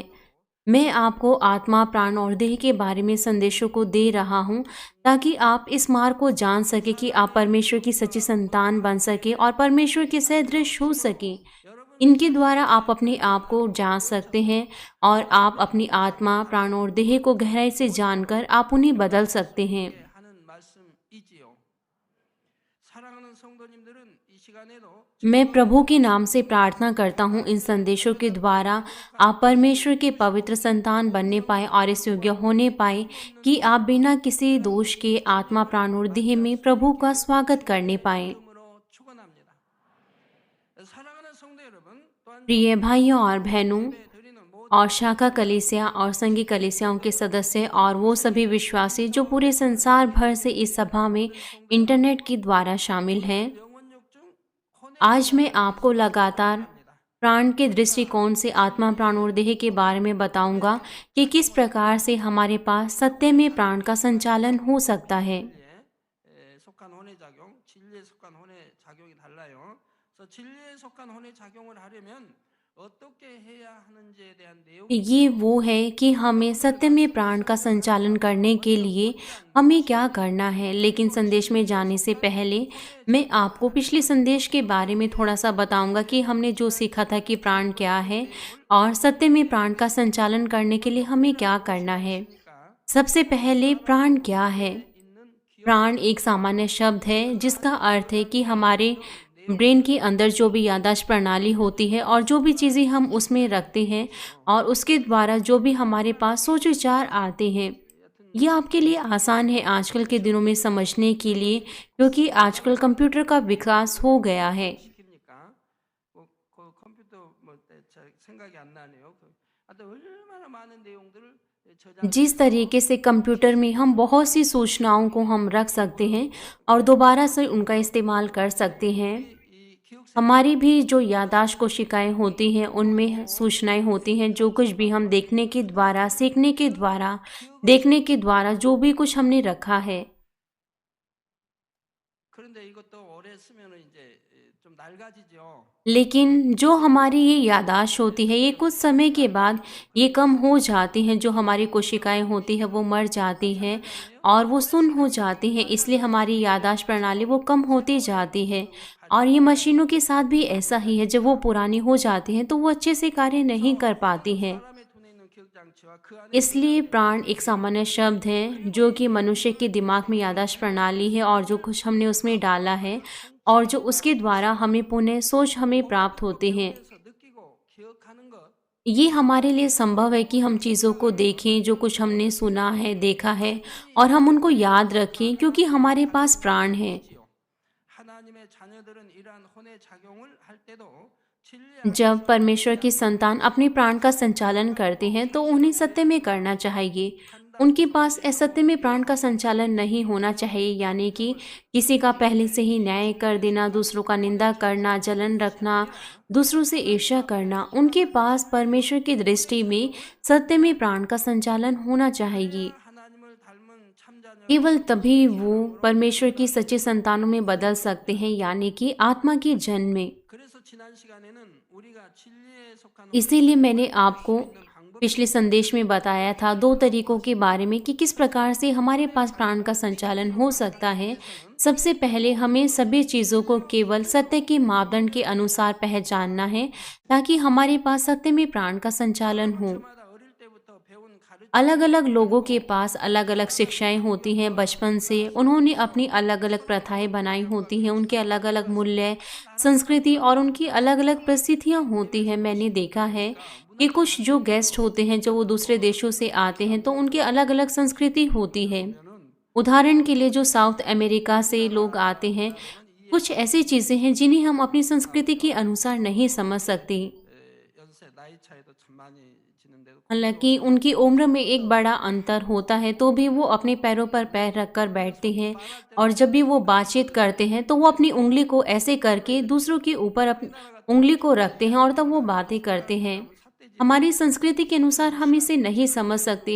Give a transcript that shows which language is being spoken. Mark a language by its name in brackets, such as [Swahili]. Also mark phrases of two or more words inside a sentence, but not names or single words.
[Hindi] मैं आपको आत्मा, प्राण और देह के बारे में संदेशों को दे रहा हूँ ताकि आप इस मार्ग को जान सके कि आप परमेश्वर की सच्ची संतान बन सके और परमेश्वर के सदृश हो सके। इनके द्वारा आप अपने आप को जान सकते हैं और आप अपनी आत्मा, प्राण और देह को गहराई से जानकर आप उन्हें बदल सकते हैं। [Korean] 하는 말씀이지요. 사랑하는 성도님들은 이 시간에도 [Hindi] मैं प्रभु के नाम से प्रार्थना करता हूँ, इन संदेशों के द्वारा आप परमेश्वर के पवित्र संतान बनने पाए और इस योग्य होने पाए कि आप बिना किसी दोष के आत्मा, प्राण और देह में प्रभु का स्वागत करने पाए। [Korean] 이름으로 축원합니다. 사랑하는 성도 여러분, 또한 [Hindi] प्रिय भाइयों और बहनों [Korean] 드리는 모든 [Hindi] और शाखा कलीसिया और संघी कलीसियाओं के सदस्य और वो सभी विश्वासी जो पूरे संसार भर से इस सभा में इंटरनेट के द्वारा शामिल हैं, [Korean] 영혼력 중 혼의 [Hindi] आज मैं आपको लगातार प्राण के दृष्टिकोण से आत्मा, प्राण और देह के बारे में बताऊंगा कि किस प्रकार से हमारे पास सत्य में प्राण का संचालन हो सकता है। [Korean] 속한 혼의 작용, 진리에 속한 혼의 작용이 달라요. 그래서 진리에 속한 혼의 작용을 하려면 어떻게 해야 하는지에 대한 내용이 [Hindi] ये वो है कि हमें सत्य में प्राण का संचालन करने के लिए हमें क्या करना है। लेकिन संदेश में जाने से पहले मैं आपको पिछले संदेश के बारे में थोड़ा सा बताऊंगा कि हमने जो सीखा था कि प्राण क्या है और सत्य में प्राण का संचालन करने के लिए हमें क्या करना है। [Korean] 있습니까? [Hindi] सबसे पहले प्राण क्या है? [Korean] 있는 기억 [Hindi] प्राण एक सामान्य शब्द है जिसका अर्थ है कि हमारे ब्रेन के अंदर जो भी याददाश्त प्रणाली होती है और जो भी चीज़ें हम उसमें रखते हैं और उसके द्वारा जो भी हमारे पास सोच विचार आते हैं, ये आपके लिए आसान है आजकल के दिनों में समझने के लिए, क्योंकि आजकल कंप्यूटर का विकास हो गया है। [Korean] 시킵니까? 컴퓨터 생각이 안 나네요. 하여튼 얼마나 많은 내용들을 저장 [Hindi] जिस तरीके से कंप्यूटर में हम बहुत सी सूचनाओं को हम रख सकते हैं और दोबारा से उनका इस्तेमाल कर सकते हैं, [Korean] 이 기억 [Hindi] हमारी भी जो याददाश्त कोशिकाएं होती हैं उनमें सूचनाएं होती हैं। जो कुछ भी हम देखने के द्वारा, सीखने के द्वारा, देखने के द्वारा जो भी कुछ हमने रखा है, [Korean] 그런데 이것도 오래 쓰면은 이제 좀 낡아지죠. [Hindi] लेकिन जो हमारी ये याददाश्त होती है ये कुछ समय के बाद ये कम हो जाती हैं। जो हमारी कोशिकाएं होती है वो मर जाती हैं और वो सुन्न हो जाती हैं, इसलिए हमारी याददाश्त प्रणाली वो कम होती जाती है। और ये मशीनों के साथ भी ऐसा ही है, जब वो पुरानी हो जाती हैं तो वो अच्छे से कार्य नहीं कर पाती हैं। [Korean] 사람의 돈에 있는 기억 장치와 그 안에 [Hindi] इसलिए प्राण एक सामान्य शब्द है जो कि मनुष्य के दिमाग में याददाश्त प्रणाली है और जो कुछ हमने उसमें डाला है और जो उसके द्वारा हमें पुनः सोच हमें प्राप्त होते हैं। [Korean] 그래서 느끼고 기억하는 것 [Hindi] ये हमारे लिए संभव है कि हम चीज़ों को देखें, जो कुछ हमने सुना है, देखा है और हम उनको याद रखें, क्योंकि हमारे पास प्राण है। [Korean] 지요. 하나님의 자녀들은 이러한 혼의 작용을 할 때도 진리 [Hindi] जब परमेश्वर की संतान अपने प्राण का संचालन करते हैं तो उन्हें सत्य में करना चाहिए। उनके पास असत्य में प्राण का संचालन नहीं होना चाहिए, यानी कि किसी का पहले से ही न्याय कर देना, दूसरों का निंदा करना, जलन रखना, दूसरों से ईर्ष्या करना। उनके पास परमेश्वर की दृष्टि में सत्य में प्राण का संचालन होना चाहिए। [Korean] 하나님을 닮은 참자녀 [Hindi] केवल तभी वो परमेश्वर की सच्ची संतानों में बदल सकते हैं, यानी कि आत्मा के जन्म में। [Korean] 그래서 지난 시간에는 우리가 진리에 속한 [Hindi] इसीलिए मैंने आपको पिछले संदेश में बताया था 2 तरीकों के बारे में कि किस प्रकार से हमारे पास प्राण का संचालन हो सकता है। सबसे पहले हमें सभी चीज़ों को केवल सत्य के मापदंड के अनुसार पहचानना है ताकि हमारे पास सत्य में प्राण का संचालन हो। [Korean] 저마다 어릴 때부터 배운 가르침 [Hindi] अलग अलग लोगों के पास अलग अलग शिक्षाएं होती हैं। बचपन से उन्होंने अपनी अलग अलग प्रथाएं बनाई होती हैं, उनके अलग अलग मूल्य, संस्कृति और उनकी अलग अलग परिस्थितियां होती हैं। मैंने देखा है कि कुछ जो गेस्ट होते हैं, जो वो दूसरे देशों से आते हैं, तो उनकी अलग-अलग संस्कृति होती है। उदाहरण के लिए जो साउथ अमेरिका से लोग आते हैं, कुछ ऐसी चीज़ें हैं जिन्हें हम अपनी संस्कृति के अनुसार नहीं समझ सकते। [Korean] 연세 나이 차이도 참 많이 지는데도 [Hindi] हालाँकि उनकी उम्र में एक बड़ा अंतर होता है, तो भी वो अपने पैरों पर पैर रखकर बैठते हैं और जब भी वो बातचीत करते हैं, तो वो अपनी उँगली को ऐसे करके दूसरों के ऊपर उँगली को रखते हैं और तब वो बातें करते हैं। हमारी संस्कृति के अनुसार हम इसे नहीं समझ सकते।